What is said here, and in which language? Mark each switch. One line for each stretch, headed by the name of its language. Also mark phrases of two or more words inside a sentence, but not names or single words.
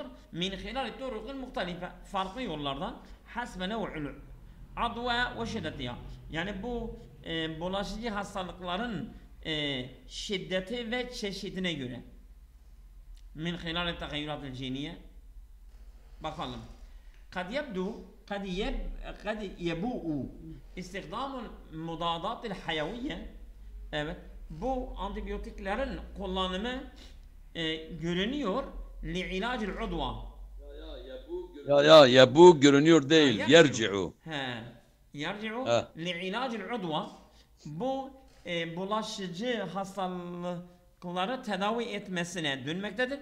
Arabic: من خلال الطرق المختلفة,
Turkish: farklı yollardan.
Arabic: حسب نوع العدوى وشدتها.
Turkish: Yani bu bulaşıcı hastalıkların şiddeti ve çeşidine göre.
Arabic: من خلال التغيرات الجينية.
Turkish: Bakalım.
Arabic: قد يبوء استخدام المضادات الحيوية.
Turkish: Evet. Bu antibiyotiklerin kullanımı görünüyor.
Arabic: لعلاج العدوى.
Turkish: Ya bu görünüyor değil. Yerci'u.
Arabic: يرجع لعلاج العدوى.
Turkish: Bu bulaşıcı hastalıkları tedavi etmesine dönmektedir.